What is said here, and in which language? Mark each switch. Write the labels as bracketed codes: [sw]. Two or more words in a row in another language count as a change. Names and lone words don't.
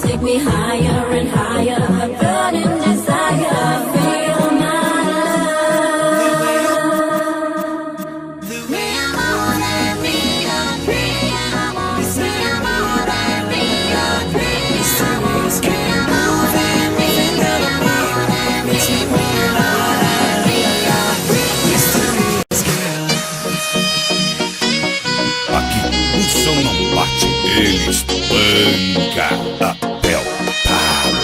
[en] me higher and higher, burning desire, feel my love. [es] Mi amor, mio amor, mi amor, mio [pt] Aqui o som não bate, ele espanca até o talo.